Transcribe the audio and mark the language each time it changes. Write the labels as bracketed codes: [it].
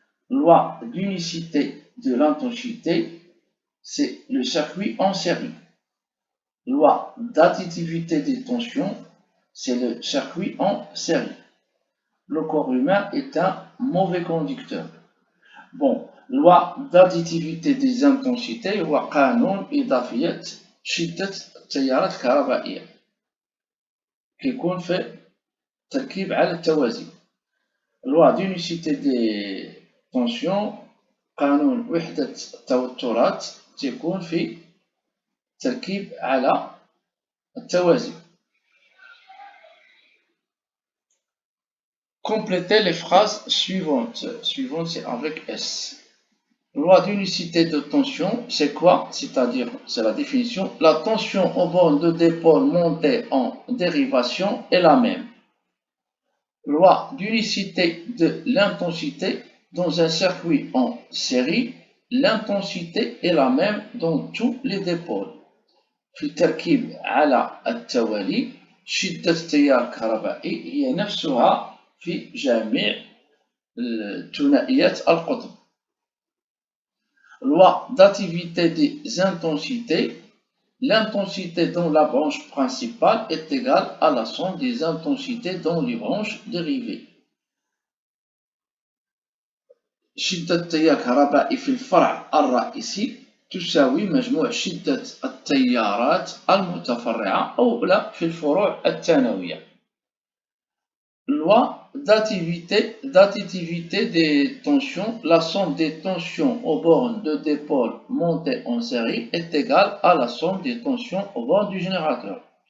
[fr] Loi d'unicité de l'intensité, c'est le circuit en série. Loi d'additivité des tensions, c'est le circuit en série. Le corps humain est un mauvais conducteur. [ar] Bon, [fr] loi d'additivité des intensités [ar] هو قانون إضافية شدة التيارات الكهربائية كيكون في تركيب على التوازي. [fr] loi d'unicité des tensions [ar] قانون وحدة التوترات تكون في تركيب على التوازي. [fr] Complétez les phrases suivantes. Suivante, c'est avec S. Loi d'unicité de tension, c'est quoi? C'est-à-dire, c'est la définition. La tension aux bornes de dipôle montée en dérivation est la même. Loi d'unicité de l'intensité. Dans un circuit en série, l'intensité est la même dans tous les dipôles. [ar] في التركيب على التوالي شدة التيار الكهربائي هي نفسها في جميع ثنائيات القطب. [fr] Loi d'additivité des intensités. L'intensité dans la branche principale est égale à la somme des intensités dans les branches dérivées. [ar] شدة التيار الكهربائي في الفرع الرئيسي تساوي مجموع شدة التيارات المتفرعة أو لا في الفروع الثانوية. [fr] Loi d'additivité des tensions. La somme des tensions aux bornes de dipôle montées en série est égale à la somme des tensions aux bornes du générateur.